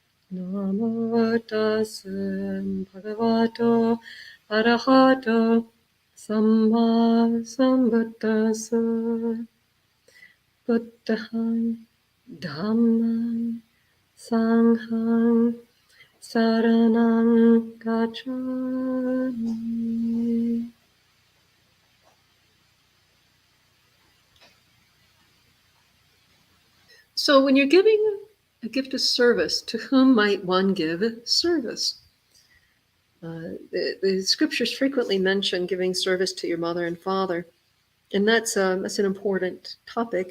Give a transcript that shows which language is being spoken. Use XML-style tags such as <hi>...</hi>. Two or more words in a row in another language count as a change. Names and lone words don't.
<pi>Namo tassa bhagavato arahato samma sambuddhassa. Buddhang dhammang sanghang saranang gacchami.</pi> <en>So when you're giving a gift of service, to whom might one give service? The scriptures frequently mention giving service to your mother and father, and that's an important topic.</en>